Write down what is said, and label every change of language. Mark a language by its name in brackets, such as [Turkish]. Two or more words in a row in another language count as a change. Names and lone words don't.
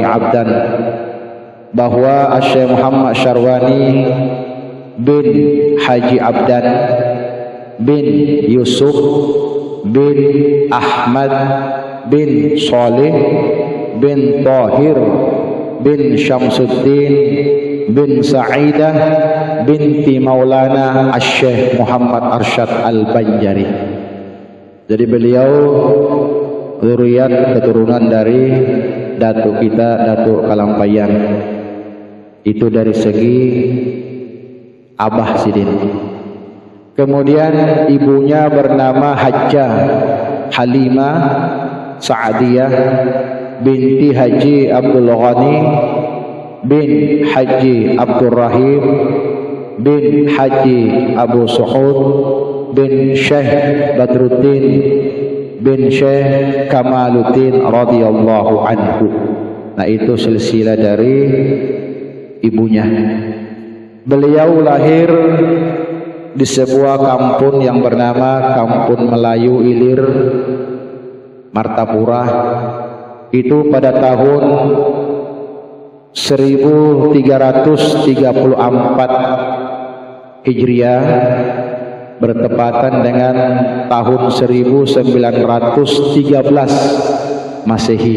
[Indonesian] Abdan, bahwa Asy-Syaikh Muhammad Syarwani bin Haji Abdan bin Yusuf bin Ahmad bin Saleh bin Tahir bin Syamsuddin bin Sa'idah binti Maulana Asy-Syaikh Muhammad Arsyad Al-Banjari. Jadi beliau zuriat keturunan dari datuk kita, Datuk Kalampayan. Itu dari segi Abah Sidin. Kemudian ibunya bernama Hajjah Halimah Sa'diyah binti Haji Abdul Ghani bin Haji Abdul Rahim bin Haji Abu Suhud bin Syekh Badruddin bin Syekh Kamaluddin [Arabic] رضي الله عنه. [Indonesian] Nah, itu silsilah dari ibunya. Beliau lahir di sebuah kampung yang bernama Kampung Melayu Ilir, Martapura. Itu pada tahun 1334 Hijriah, bertepatan dengan tahun 1913 Masehi.